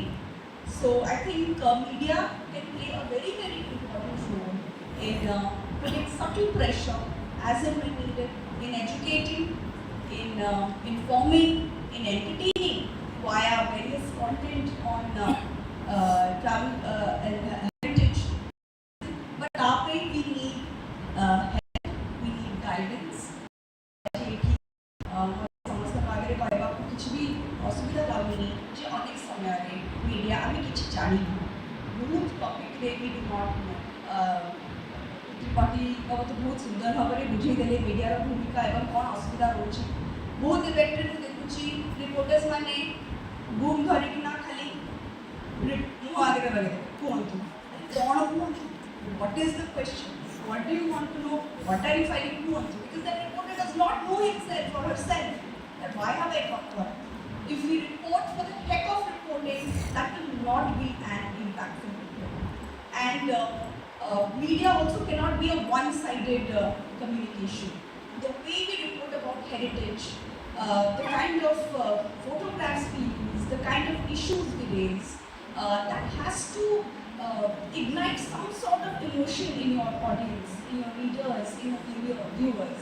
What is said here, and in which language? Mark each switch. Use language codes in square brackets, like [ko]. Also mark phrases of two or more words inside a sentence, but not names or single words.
[en] so I think media can play a very very important role in putting subtle pressure as and when needed in educating in informing in entertaining via various content on travel and heritage but after we need help we need guidance [or] କିଛି ବି ଅସୁବିଧା ଲାଗୁନି ଯେ ଅନେକ ସମୟରେ ମିଡ଼ିଆ ଆମେ କିଛି ଜାଣିନୁ ବହୁତ ଟପିକ୍ରେ ବି [en] do not know [or] ତ୍ରିପାଠୀ ବାବୁ ବହୁତ ସୁନ୍ଦର ଭାବରେ ବୁଝେଇଦେଲେ ମିଡ଼ିଆର ଭୂମିକା ଏବଂ କ'ଣ ଅସୁବିଧା ରହୁଛି ବହୁତ ଇଭେଣ୍ଟରେ ମୁଁ ଦେଖୁଛି ରିପୋର୍ଟର୍ସ ମାନେ ବୁମ୍ ଧରିକିନା ଖାଲି ମୁହଁ ଆଗରେ ଲଗେଇଦେବେ କୁହନ୍ତୁ କ'ଣ କୁହନ୍ତୁ [en] what is the question what do you want to know what are you filing kuhuntu because that reporter does not know himself or herself that why have I talked about if we report for the heck of reporting that will not be an impactful report and media also cannot be a one-sided communication the way we report about heritage the kind of photographs we use the kind of issues we raise that has to ignite some sort of emotion in your audience, in your readers, in your viewers.